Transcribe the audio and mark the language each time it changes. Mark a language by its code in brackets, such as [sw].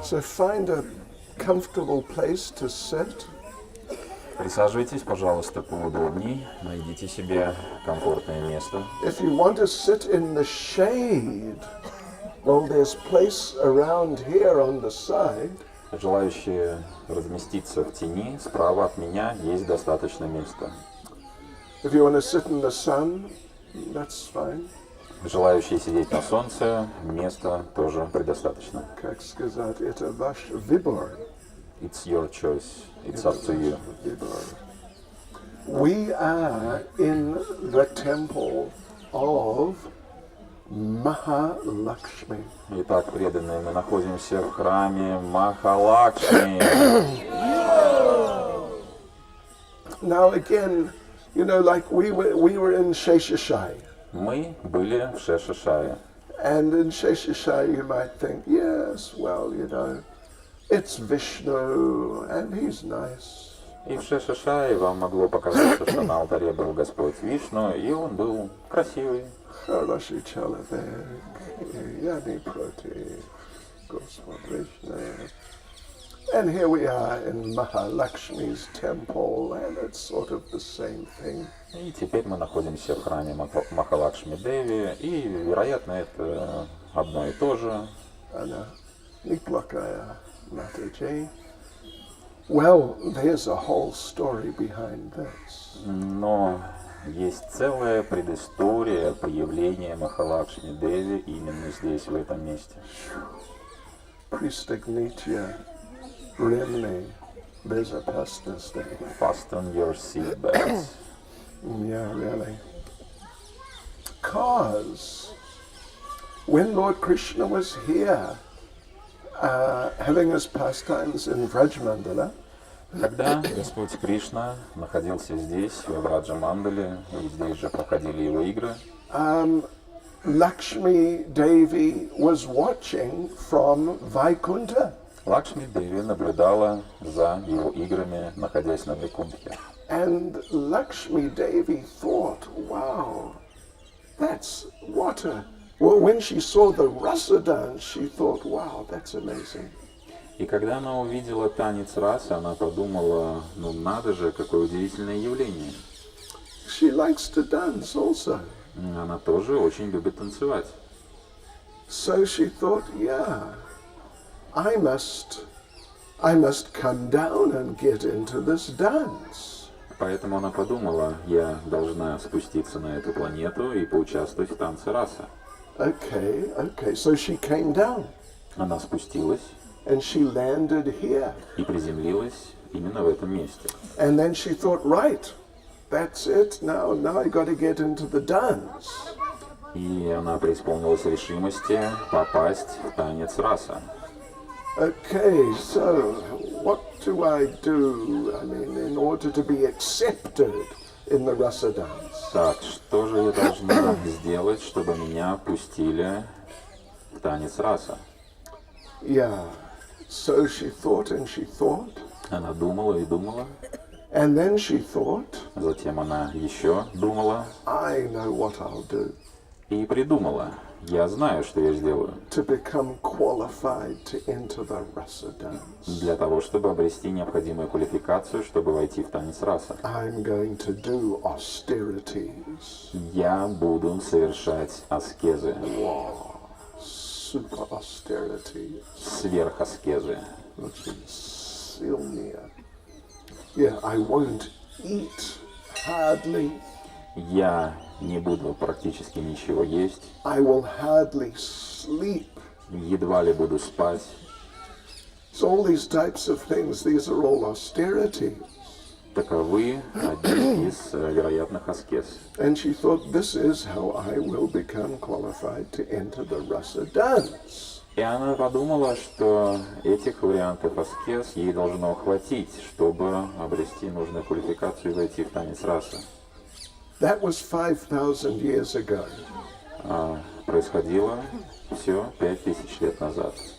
[en] So find a comfortable place to sit. [ru] Присаживайтесь, пожалуйста, поудобней. Найдите себе комфортное место. [en] If you want to sit in the shade, well, there's place around here on the side. [ru] Желающие разместиться в тени, справа от меня есть достаточно места. [en] If you want to sit in the sun, that's fine. [ru] Желающие сидеть на солнце, места тоже предостаточно. Как сказать, это ваш выбор. [en] It's your choice. It's up to you. We are in the temple of Mahalakshmi. [ru] Итак, преданные, мы находимся в храме Махалакшми. [en] Now again, you know, like we were in Sheshashai. [ru] Мы были в Шешашае. [en] And in Sheshashai you might think, yes, well, you know, it's Vishnu and he's nice. [ru] И в Шешашае вам могло показаться, что на алтаре был Господь Вишну, и он был красивый. Хороший человек, я не против, Господь Вишну. [en] And here we are in Mahalakshmi's temple, and it's sort of the same thing. [ru] И теперь мы находимся в храме Махалакшми Деви, и, вероятно, это одно и то же. Она неплохая Матаджи. [en] Well, there's a whole story behind this. [ru] Но есть целая предыстория появления Махалакшми Деви именно здесь, в этом месте. Пристегните ремни безопасности. [en] Fasten your seatbelts. Yeah, really. Because when Lord Krishna was here, having his pastimes in Vrajmandala, [ru] Когда Господь Кришна находился здесь, в Враджа-мандале, и здесь же проходили его игры, [en] Lakshmi Devi was watching from Vaikunta. [ru] Лакшми Деви наблюдала за его играми, находясь на Вайкунтхе. [en] And Lakshmi Devi thought, wow, that's what a... Well, when she saw the rasa dance, she thought, wow, that's amazing. [ru] И когда она увидела танец расы, она подумала, ну надо же, какое удивительное явление. [en] She likes to dance also. [ru] Она тоже очень любит танцевать. [en] So she thought, yeah, I must come down and get into this dance. [ru] Поэтому она подумала, я должна спуститься на эту планету и поучаствовать в танце расы. [en] Okay, so she came down. [ru] Она спустилась. [en] And she landed here. [ru] И приземлилась именно в этом месте. [en] And then she thought, right, that's it, now I got to get into the dance. [ru] И она преисполнилась решимости попасть в танец раса. [en] Okay, so what do I do, I mean, in order to be accepted in the rasa dance? [ru] Так, что же я должна сделать, чтобы меня пустили в танец раса? [en] Yeah, so she thought and she thought. [ru] Она думала и думала. [en] And then she thought, [ru] Затем она еще думала. [en] I know what I'll do. [ru] И придумала. Я знаю, что я сделаю. [en] To become qualified to enter the rasa dance. [ru] Для того, чтобы обрести необходимую квалификацию, чтобы войти в танец раса. [en] I'm going to do austerities. [ru] Я буду совершать аскезы. [en] Wow. Super austerity. [ru] Сверхаскезы. Очень сильные. [en] Yeah, I won't eat hardly. [ru] Я не буду практически ничего есть, [en] I will hardly sleep. [ru] едва ли буду спать. [en] So all these types of things, these are all austerity. [ru] Таковы одни из вероятных аскез. [en] And she thought, this is how I will become qualified to enter the rasa dance. [ru] И она подумала, что этих вариантов аскез ей должно хватить, чтобы обрести нужную квалификацию и войти в танец раса. [en] That was 5,000 years ago. [ru] Происходило все 5000 лет назад.